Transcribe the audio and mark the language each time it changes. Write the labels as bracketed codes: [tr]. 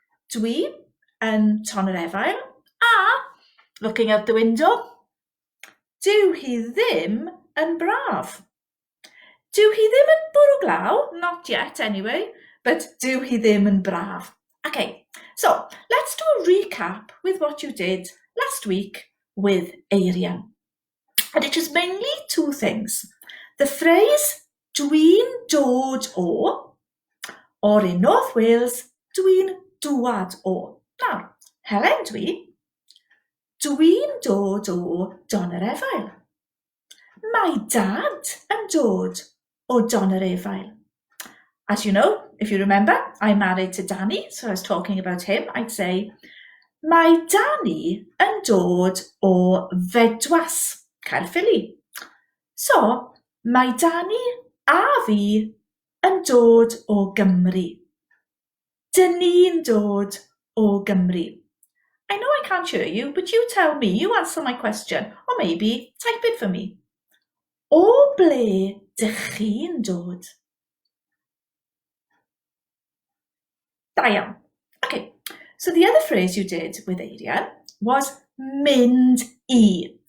[cy] Dwi yn Llun-Gwener a, [en] looking out the window, [cy] dyw hi ddim yn braf. Dyw hi ddim yn bwrw glaw, [en] not yet anyway, [cy] but dyw hi ddim yn braf. [en] Okay, so let's do a recap with what you did last week with Eirian. And it is mainly 2 things. The phrase, [cy] dwi'n dod o, [en] or in North Wales, [cy] dwi'n dwad o. Now, Helen dwi'n dod o Llun-Gwener. Mae dad yn dod o Llun-Gwener. [en] As you know, if you remember, I'm married to Danny, so I was talking about him. I'd say, [cy] mae Danny yn dod o Fedwas, [en] Caerphilly. [cy] So, mae Danny a fi yn dod o Gymru. Dyn ni'n dod o Gymru. [en] I know I can't hear you, but you tell me, you answer my question, or maybe type it for me. [cy] O ble dych chi'n dod? Da iawn. [en] Okay, so the other phrase you did with Eirian was mynd I.